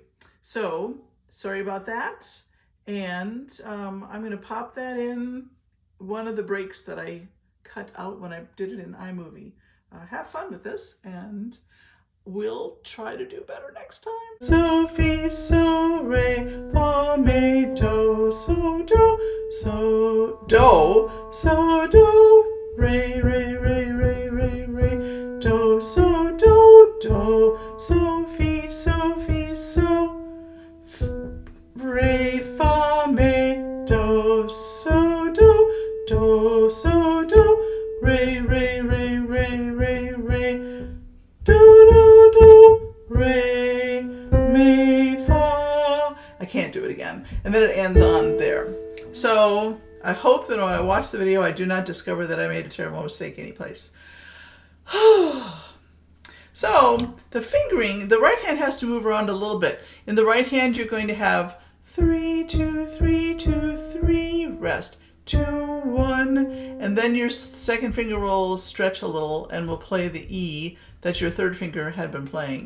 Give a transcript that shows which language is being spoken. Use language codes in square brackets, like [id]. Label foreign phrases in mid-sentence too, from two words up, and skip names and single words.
[en] So, sorry about that. And I'm going to pop that in one of the breaks that I cut out when I did it in iMovie. Have fun with this, and we'll try to do better next time. So, fi, so, re, fa, me, do, so, do, so, do, so, do, re, re, re, re, re, re, do, so, so, fi, so, re, fa, me, do, so, re, re, re, re, re, re, do, re, mi, fa. I can't do it again. And then it ends on there. So I hope that when I watch the video, I do not discover that I made a terrible mistake anyplace. So the fingering, the right hand has to move around a little bit. In the right hand, you're going to have 3, 2, 3, 2, 3, rest, 2, 1, and then your second finger will stretch a little and will play the E that your third finger had been playing.